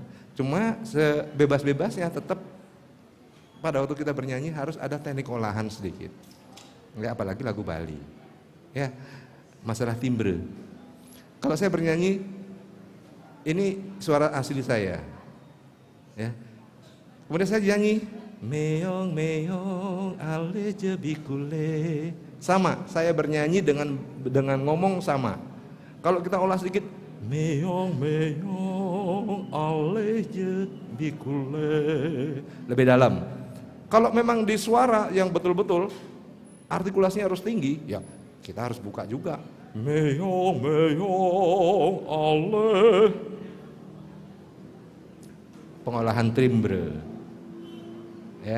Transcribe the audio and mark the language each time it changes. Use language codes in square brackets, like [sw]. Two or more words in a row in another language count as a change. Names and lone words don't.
[id] Cuma sebebas-bebasnya tetap pada waktu kita bernyanyi harus ada teknik olahan sedikit. Enggak, apalagi lagu Bali. Ya, masalah timbre. Kalau saya bernyanyi, ini suara asli saya, ya. Kemudian saya nyanyi, [ban] meong meong ale jebikule, [id] sama. Saya bernyanyi dengan ngomong sama. Kalau kita olah sedikit, [ban] meong meong ale jebikule, [id] lebih dalam. Kalau memang di suara yang betul-betul artikulasinya harus tinggi, ya kita harus buka juga. [ban] Meong meong ale, [id] pengolahan timbre ya.